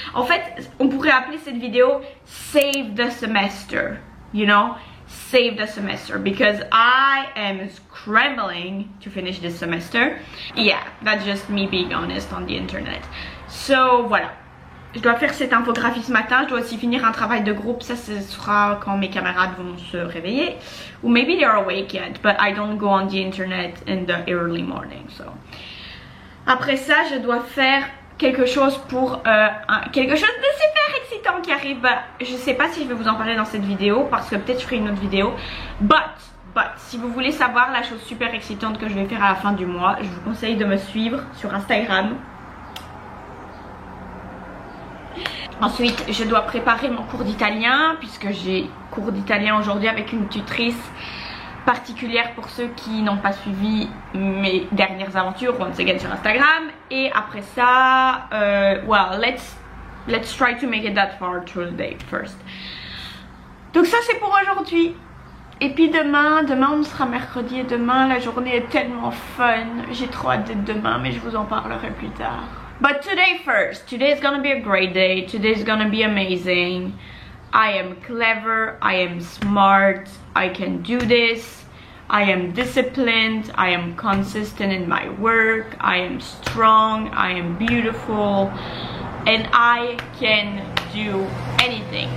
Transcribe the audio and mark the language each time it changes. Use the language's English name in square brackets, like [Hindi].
[French] En fait, on pourrait appeler cette vidéo Save the Semester. [English] You know, save the semester because I am scrambling to finish this semester. Yeah, that's just me being honest on the internet. So voilà. [French] Je dois faire cette infographie ce matin, je dois aussi finir un travail de groupe, ça ce sera quand mes camarades vont se réveiller. [English] Ou maybe they're awake yet, but I don't go on the internet in the early morning. So. [French] Après ça, je dois faire quelque chose pour quelque chose de super excitant qui arrive. Je sais pas si je vais vous en parler dans cette vidéo parce que peut-être je ferai une autre vidéo. But si vous voulez savoir la chose super excitante que je vais faire à la fin du mois, je vous conseille de me suivre sur Instagram. Ensuite, je dois préparer mon cours d'italien puisque j'ai cours d'italien aujourd'hui avec une tutrice particulière pour ceux qui n'ont pas suivi mes dernières aventures [English] once again [French] sur Instagram. Et après ça, [English] well, let's try to make it that far through the day first. [French] Donc ça c'est pour aujourd'hui. Et puis demain on sera mercredi et demain la journée est tellement fun. J'ai trop hâte d'être demain, mais je vous en parlerai plus tard. [English] But today first, today is gonna be a great day. Today is gonna be amazing. I am clever, I am smart, I can do this. I am disciplined, I am consistent in my work, I am strong, I am beautiful, and I can do anything.